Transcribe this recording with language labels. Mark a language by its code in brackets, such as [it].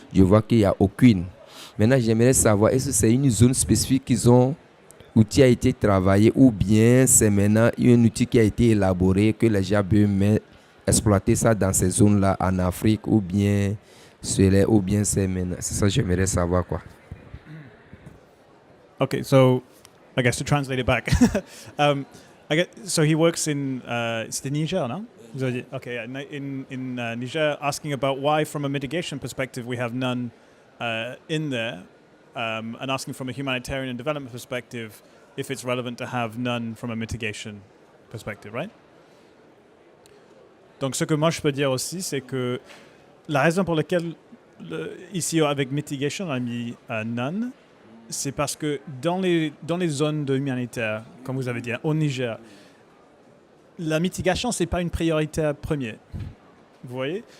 [fr] Je vois qu'il n'y a aucune. Maintenant, j'aimerais savoir, est-ce que c'est une zone spécifique qu'ils ont, outil a été travaillé, ou bien c'est maintenant un outil qui a été élaboré, que les gens peuvent exploiter ça dans ces zones-là en Afrique, ou bien c'est maintenant. C'est ça que j'aimerais savoir, quoi. [en] Okay, so I guess to translate it back, so he works in it's the Niger, no? Okay, in Niger, asking about why, from a mitigation perspective, we have none in there, and asking from a humanitarian and development perspective if it's relevant to have none from a mitigation perspective, right? [fr] Donc, ce que moi je peux dire aussi, c'est que la raison pour laquelle ici avec mitigation on a mis none, c'est parce que dans les zones de humanitaire, comme vous avez dit, au Niger, la mitigation, c'est pas une priorité première. Vous voyez?